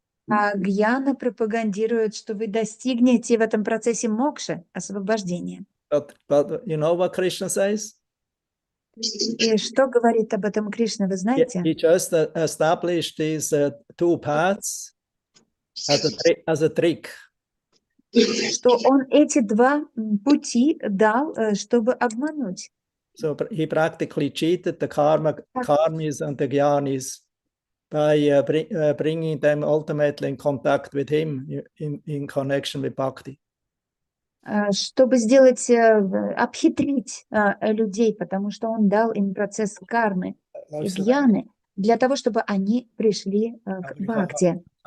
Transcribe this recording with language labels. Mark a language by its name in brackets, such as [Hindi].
[Russian] А гьяна пропагандирует, что вы достигнете в этом процессе мокши, освобождения. [English] But you know what Krishna says? [Russian] И что говорит об этом Кришна, вы знаете? [English] He just established these two paths as a trick. [Russian] Что он эти два пути дал, чтобы обмануть. [English] So he practically cheated the karmis and the jnanis by bringing them ultimately in contact with him in connection with bhakti. [Russian] Чтобы сделать, обхитрить людей, потому что он дал им процесс кармы и гьяны, для того, чтобы они пришли к бхакти.